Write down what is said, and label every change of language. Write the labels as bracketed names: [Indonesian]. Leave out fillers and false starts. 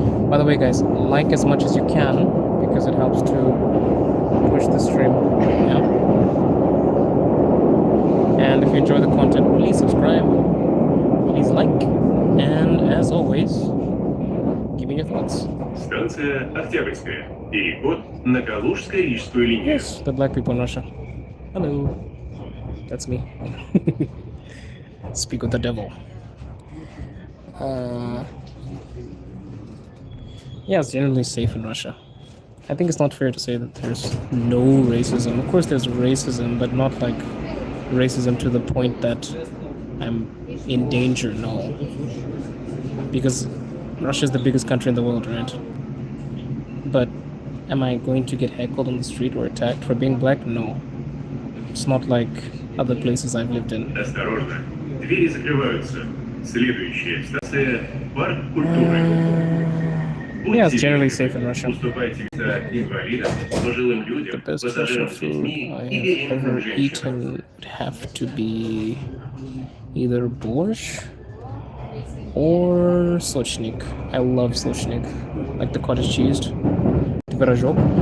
[English] By the way, guys, like as much as you can, because it helps to push the stream, yeah? And if you enjoy the content, please subscribe, please like, and as always, give me your thoughts. [Russian] Станция Октябрьская. Переход на Калужско-Рижскую линию. [English] Yes, the black people in Russia. Hello. That's me. Speak with the devil. Yeah, it's generally safe in Russia. I think it's not fair to say that there's no racism. Of course there's racism, but not like racism to the point that I'm in danger, no. Because Russia is the biggest country in the world, right? But am I going to get heckled on the street or attacked for being black? No. It's not like other places I've lived in. [Russian] Осторожно, двери закрываются. Следующая станция Парк культуры. [English] Yeah, it's generally safe in Russia. The best Russian food I have ever eaten would have to be either borscht or sochnik. I love sochnik, like the cottage cheese. Tverajok.